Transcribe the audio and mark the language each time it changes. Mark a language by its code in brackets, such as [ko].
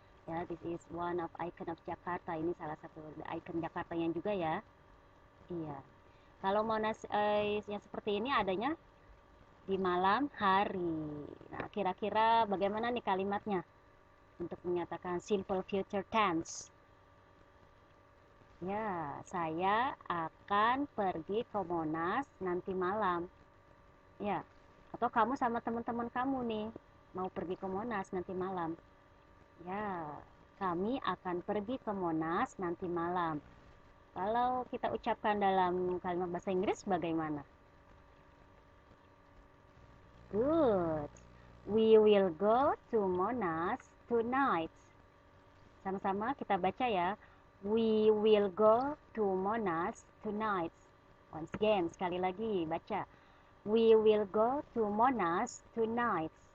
[en] Ya, this is one of icon of Jakarta. [id] Ini salah satu icon Jakarta yang juga ya. Iya. Kalau Monas yang seperti ini adanya di malam hari. Nah, kira-kira bagaimana nih kalimatnya untuk menyatakan simple future tense? Ya, saya akan pergi ke Monas nanti malam. Ya, atau kamu sama teman-teman kamu nih mau pergi ke Monas nanti malam. Ya, kami akan pergi ke Monas nanti malam. Kalau kita ucapkan dalam kalimat bahasa Inggris bagaimana? Good. [en] We will go to Monas tonight. [id] Sama-sama kita baca ya. [en] We will go to Monas tonight. Once again, [id] sekali lagi baca. [en] We will go to Monas tonight.